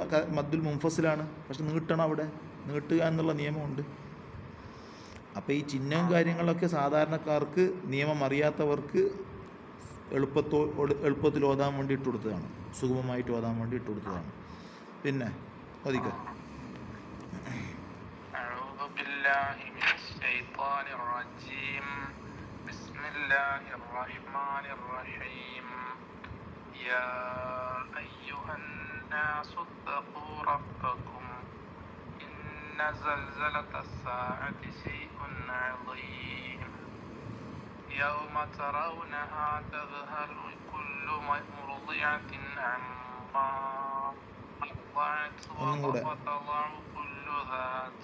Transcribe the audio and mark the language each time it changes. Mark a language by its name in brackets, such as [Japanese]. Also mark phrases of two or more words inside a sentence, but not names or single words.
[Arabic] مد المنفصل, [Malayalam] പക്ഷെ നീട്ടണം, അവിടെ നീട്ടുക എന്നുള്ള നിയമമുണ്ട്. അപ്പോൾ ഈ ചിഹ്നവും കാര്യങ്ങളൊക്കെ സാധാരണക്കാർക്ക്, നിയമം അറിയാത്തവർക്ക് എളുപ്പത്തിൽ ഓതാൻ വേണ്ടി ഇട്ട് കൊടുത്തതാണ്, സുഗമമായിട്ട് ഓതാൻ വേണ്ടി ഇട്ട് കൊടുത്തതാണ്. പിന്നെ ഓദിക്ക. [Arabic] يا أيها الناس اتقوا ربكم إن زلزلة الساعة شيء عظيم يوم ترونها تذهل كل مرضعة عما أرضعت وتضع كل ذات